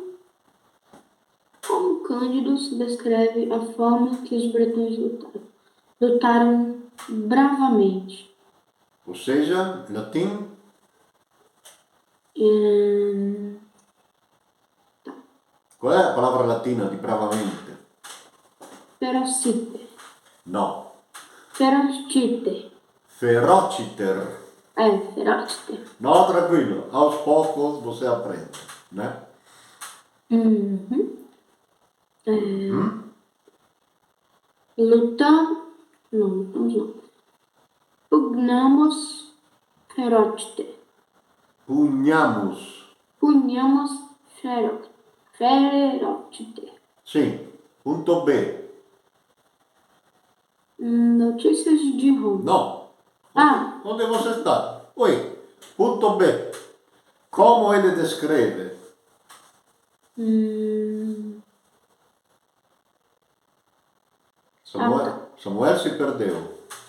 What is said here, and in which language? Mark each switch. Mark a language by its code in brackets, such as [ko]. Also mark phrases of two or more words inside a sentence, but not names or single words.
[pt] Como Cândido descreve a forma que os bretões lutaram bravamente. Ou seja, latim? Qual é a palavra latina di bravamente? Ferociter. No. Ferociter. Ferociter. Ferociter. No, tranquilo, aos poucos você aprende, né? Lutamos não. [la] Pugnamos ferociter. [pt] Punhamos. Ferociter. Sim. Ponto B. Notícias de Roma. No. Onde você está? Oi. Ponto B. Como ele descreve? Samuel se perdeu.